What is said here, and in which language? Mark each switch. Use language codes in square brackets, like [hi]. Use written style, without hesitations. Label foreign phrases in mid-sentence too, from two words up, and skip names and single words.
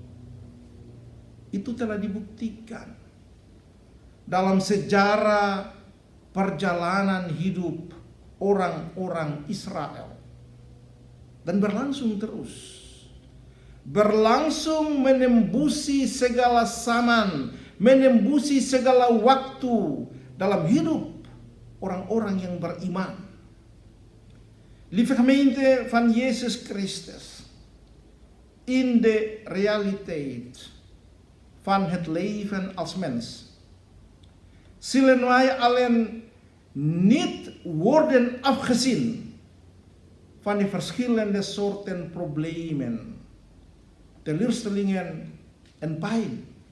[id] itu telah dibuktikan dalam sejarah perjalanan hidup orang-orang Israel, dan berlangsung terus, berlangsung menembusi segala zaman, menembusi segala waktu dalam hidup orang-orang yang beriman. [nl] Lieve gemeente van Jezus Christus, in de realiteit van het leven als mens zullen wij alleen niet worden afgezien van de verschillende soorten problemen, teleurstellingen en pijn.